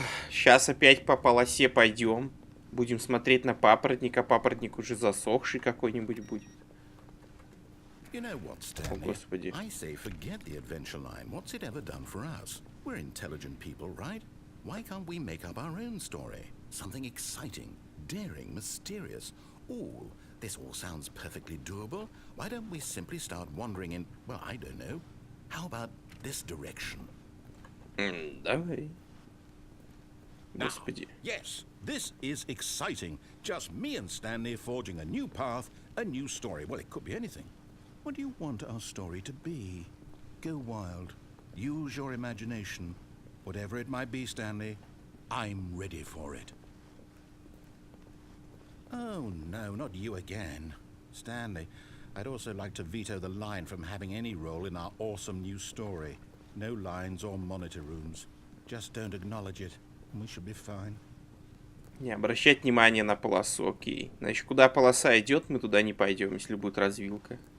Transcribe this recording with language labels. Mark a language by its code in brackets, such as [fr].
[ru] Сейчас опять по полосе пойдем. Будем смотреть на папоротника. Папоротник уже засохший какой-нибудь будет. [en] You know what, Stanley? [ru] О, Господи. [en] I say forget the adventure line. What's it ever done for us? We're intelligent people, right? Why can't we make up our own story? Something exciting, daring, mysterious. Ooh, this all sounds perfectly doable. Why don't we simply start wandering in, well, I don't know. How about this direction? [ru] Давай. [en] Now, [ru] Господи. [en] yes, this is exciting. Just me and Stanley forging a new path, a new story. Well, it could be anything. What do you want our story to be? Go wild. Use your imagination. Whatever it might be, Stanley, I'm ready for it. Oh, no, not you again. Stanley, I'd also like to veto the line from having any role in our awesome new story. No lines or monitor rooms. Just don't acknowledge it, and we should be fine. [ru] Не обращать внимания на полосу, окей. Значит, куда полоса идет, мы туда не пойдем, если будет развилка.